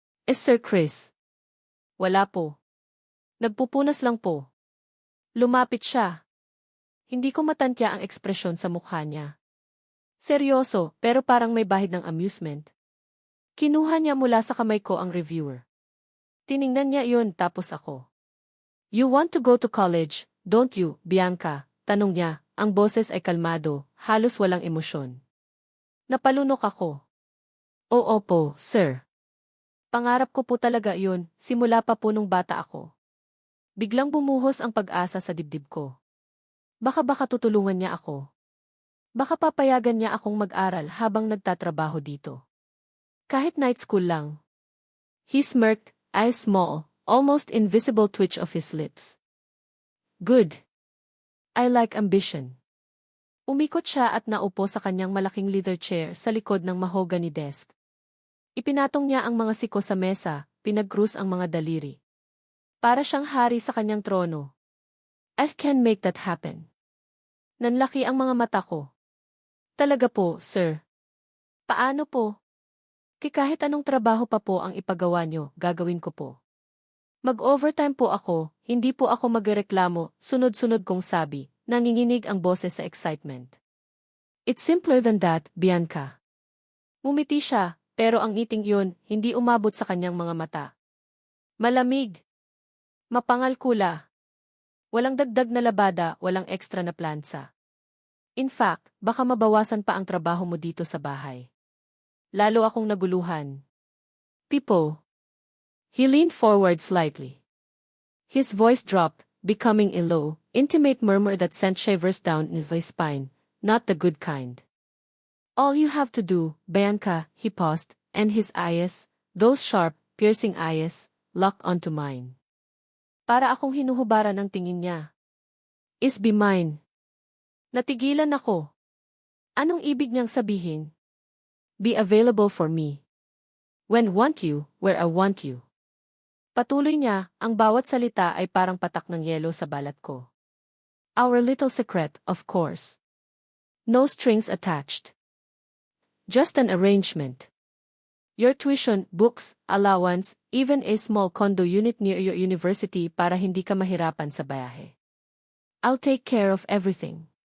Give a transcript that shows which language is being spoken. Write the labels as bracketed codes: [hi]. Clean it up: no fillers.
[tl] Sir Chris. Wala po. Nagpupunas lang po. Lumapit siya. Hindi ko matantya ang ekspresyon sa mukha niya. Seryoso, pero parang may bahid ng amusement. Kinuha niya mula sa kamay ko ang reviewer. Tiningnan niya iyon tapos ako. [en] You want to go to college, don't you, Bianca? [tl] Tanong niya, ang boses ay kalmado, halos walang emosyon. Napalunok ako. Oo po, sir. Pangarap ko po talaga iyon, simula pa po nung bata ako. Biglang bumuhos ang pag-asa sa dibdib ko. Baka tutulungan niya ako. Baka papayagan niya akong mag-aral habang nagtatrabaho dito. Kahit night school lang. [en] He smirked, eyes small, almost invisible twitch of his lips. Good. I like ambition. [tl] Umikot siya at naupo sa kanyang malaking leather chair sa likod ng mahogany desk. Ipinatong niya ang mga siko sa mesa, pinag-krus ang mga daliri. Para siyang hari sa kanyang trono. [en] I can make that happen. [tl] Nanlaki ang mga mata ko. Talaga po, sir. Paano po? Kahit anong trabaho pa po ang ipagawa nyo, gagawin ko po. Mag-overtime po ako, hindi po ako magreklamo, sunod-sunod kong sabi, nanginginig ang boses sa excitement. It's simpler than that, Bianca. Mumiti siya, pero ang ngiting yun, hindi umabot sa kanyang mga mata. Malamig. Mapangal-kula. Walang dagdag na labada, walang extra na plansa. [en] In fact, [tl] baka mabawasan pa ang trabaho mo dito sa bahay. Lalo akong naguluhan. Pipo. [en] He leaned forward slightly. His voice dropped, becoming a low, intimate murmur that sent shivers down his spine, not the good kind. All you have to do, Bianca, he paused, and his eyes, those sharp, piercing eyes, locked onto mine. [tl] Para akong hinuhubaran ng tingin niya. [en] Is be mine. [tl] Natigilan ako. Anong ibig niyang sabihin? [en] Be available for me. When want you, where I want you. [tl] Patuloy niya, ang bawat salita ay parang patak ng yelo sa balat ko. [en] Our little secret, of course. No strings attached. Just an arrangement. Your tuition, books, allowance, even a small condo unit near your university [tl] para hindi ka mahirapan sa bayahe. [en] I'll take care of everything.